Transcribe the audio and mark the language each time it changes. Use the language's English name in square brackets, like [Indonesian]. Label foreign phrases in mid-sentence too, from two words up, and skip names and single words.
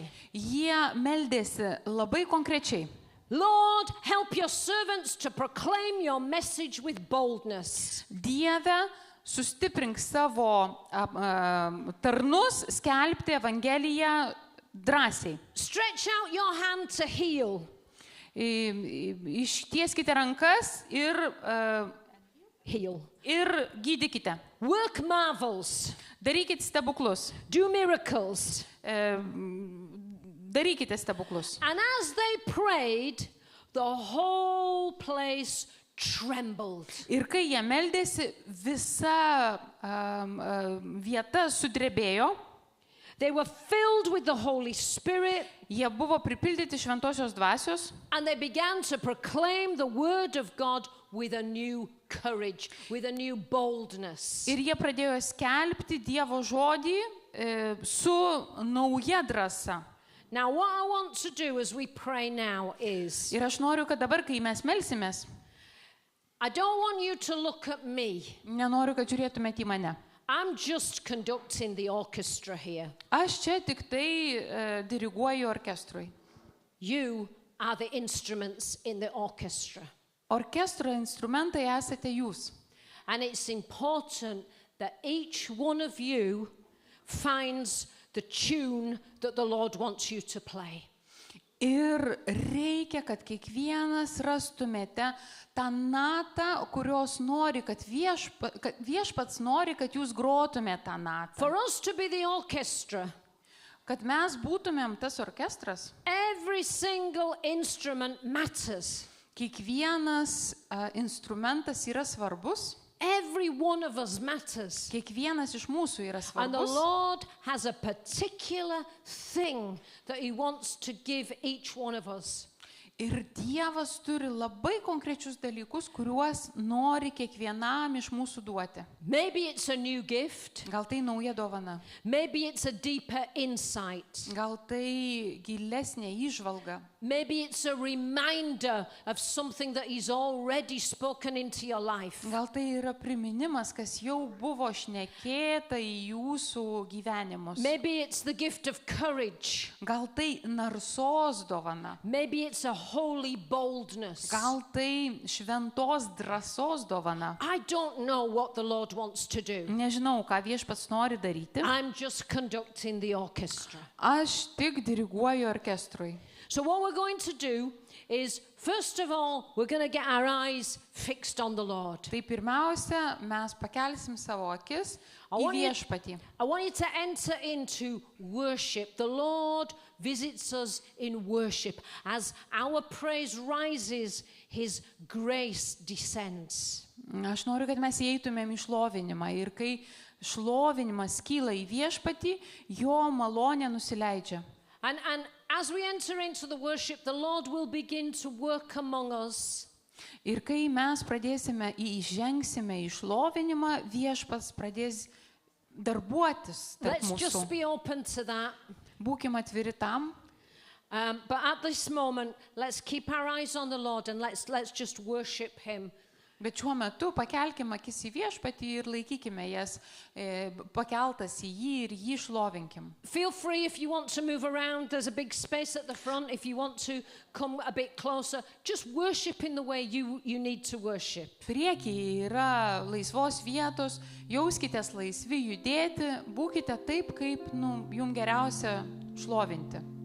[Lithuanian] Jie meldėsi labai konkrečiai. [English] Lord, help your servants to proclaim your message with boldness. [Lithuanian] Dieve, sustiprink savo tarnus skelbti evangeliją drąsiai. [English] Stretch out your hand to heal. [Lithuanian] Ištieskite rankas ir [English] heal. [Lithuanian] Ir gydykite. [English] Work marvels. [Lithuanian] Darykite stebuklus. [English] Do miracles. [Lithuanian] Darykite stebuklus. [English] And as they prayed, the whole place trembled. [Lithuanian] Ir kai jie meldėsi, visa vieta sudrebėjo. [English] They were filled with the Holy Spirit. [Lithuanian] Jie buvo pripildyti šventosios dvasios. [English] And they began to proclaim the word of God with a new courage, with a new boldness. [Lithuanian] Ir jie pradėjo skelbti Dievo žodį su nauja drąsa. [English] Now what I want to do as we pray now is, [Lithuanian] ir aš noriu, kad dabar, kai mes melsimės, [English] I don't want you to look at me. [Lithuanian] Nenoriu, kad žiūrėtumėte į mane. [English] I'm just conducting the orchestra here. [Lithuanian] Aš čia tik tai diriguoju orkestrui. [English] You are the instruments in the orchestra. [Lithuanian] Orkestro instrumentai esate jūs. [English] And it's important that each one of you finds the tune that the Lord wants you to play. [Lithuanian] Ir reikia, kad kiekvienas rastumėte tą natą, kurios nori, kad viešpats nori, kad jūs grotumėte tą natą. [English] For us to be the orchestra, [Lithuanian] kad mes būtumėm tas orkestras, [English] every single instrument matters. [Lithuanian] Kiekvienas instrumentas yra svarbus. [English] Every one of us matters. [Lithuanian] Kiekvienas iš mūsų yra [English] And the [Lithuanian] svarbus. [English] Lord has a particular thing that He wants to give each one of us. [Lithuanian] Ir Dievas turi labai konkrečius dalykus, kuriuos nori kiekvienam iš mūsų duoti. [English] Maybe it's a new gift. [Lithuanian] Gal tai nauja dovana, [English] Maybe it's a deeper insight. [Lithuanian] gal tai gilesnė įžvalga, [English] Maybe it's a reminder of something that He's already spoken into your life. [Lithuanian] gal tai yra priminimas, kas jau buvo šnekėta į jūsų gyvenimus. [English] Maybe it's the gift of courage. [Lithuanian] Gal tai narsos dovana, [English] Maybe it's a holy boldness. [Lithuanian] gal tai šventos drąsos dovana. [English] I don't know what the Lord wants to do. [Lithuanian] Nežinau, ką Viešpats nori daryti. [English] I'm just conducting the orchestra. [Lithuanian] Aš tik diriguoju orkestrui. [English] So what we're going to do is, first of all, we're going to get our eyes fixed on the Lord. [Lithuanian] Tai pirmiausia, mes pakelsim savo akis [English] I [Lithuanian] į [English] want you- [Lithuanian] Viešpatį. [English] I want you to enter into worship. The Lord visits us in worship. As our praise rises, His grace descends. [Lithuanian] Aš noriu, kad mes įeitumėm į šlovinimą ir kai šlovinimas kyla į Viešpatį, jo malonė nusileidžia. [English] And as we enter into the worship, the Lord will begin to work among us. [Lithuanian] Ir kai mes įžengsime į šlovinimą, Viešpats pradės darbuotis tarp [English] Let's just [Lithuanian] mūsų. [English] be open to that. [Lithuanian] Būkim atviri tam. [English] But at this moment, let's keep our eyes on the Lord and let's just worship Him. [Lithuanian] Bet šiuo metu pakelkime akis į Viešpatį ir laikykime jas pakeltas į jį ir jį šlovinkim. [English] Feel free if you want to move around. There's a big space at the front. If you want to come a bit closer, just worship in the way you need to worship. [Lithuanian] Priekyje yra laisvos vietos, jauskitės laisvi judėti, būkite taip, kaip jums geriausia šlovinti.